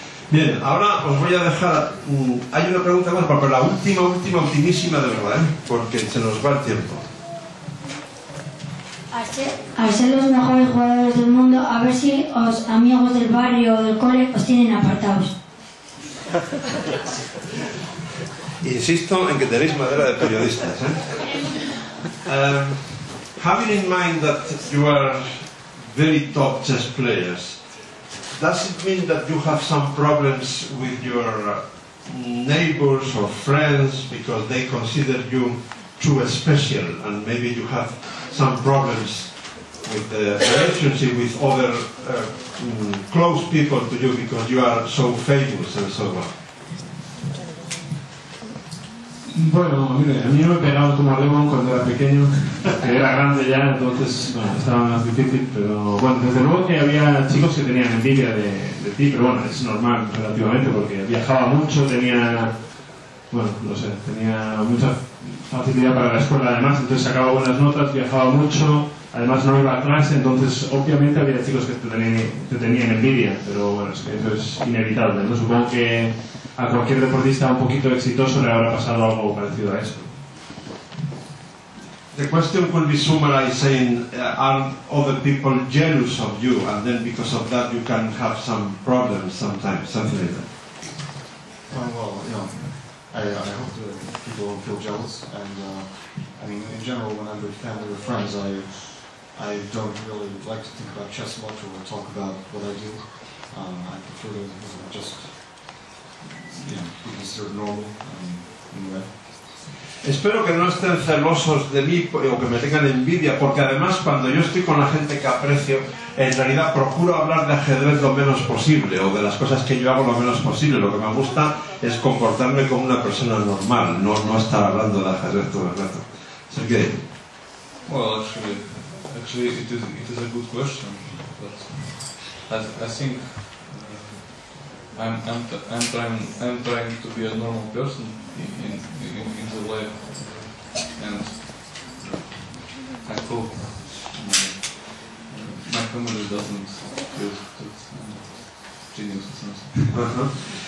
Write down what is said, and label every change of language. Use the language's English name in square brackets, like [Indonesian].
[Spanish] Bien, ahora os voy a dejar, hay una pregunta más, pero la última, ultimísima de verdad, porque se nos va el tiempo. Al ser los mejores jugadores del mundo, a ver si los amigos del barrio o del cole os tienen apartados. Insisto en que tenéis madera de periodistas, [English] having in mind that you are very top chess players, does it mean that you have some problems with your neighbors or friends because they consider you too special, and maybe you have some problems with the relationship with other close people to you because you are so famous and so on? [Spanish] Bueno, mire, a mí me pegaba como Lemon cuando era pequeño, que era grande ya, entonces bueno, estaba más difícil, pero bueno, desde luego que había chicos que tenían envidia de ti, pero bueno, es normal relativamente porque viajaba mucho, tenía, bueno, no sé, tenía mucha facilidad para la escuela además, entonces sacaba buenas notas, viajaba mucho, además no iba a clase, entonces obviamente había chicos que te tenían envidia, pero bueno, es que eso es inevitable, ¿no? Supongo que a cualquier deportista un poquito exitoso le habrá pasado algo parecido a esto. [English] The question could be summarized saying, are other people jealous of you, and then because of that you can have some problems sometimes, something like that? Well, you know, I hope that people don't feel jealous, and I mean, in general, when I'm with family or friends, I don't really like to think about chess much or talk about what I do. I prefer to just, you know, be considered normal in a way. [Spanish] Espero que no estén celosos de mí o que me tengan envidia, porque además cuando yo estoy con la gente que aprecio, en realidad procuro hablar de ajedrez lo menos posible, o de las cosas que yo hago lo menos posible. Lo que me gusta es comportarme como una persona normal, no estar hablando de ajedrez todo el rato. Sergei. [English] Well, actually it is a good question, but I think I'm trying to be a normal person in the life, and I hope my family doesn't feel genius or something.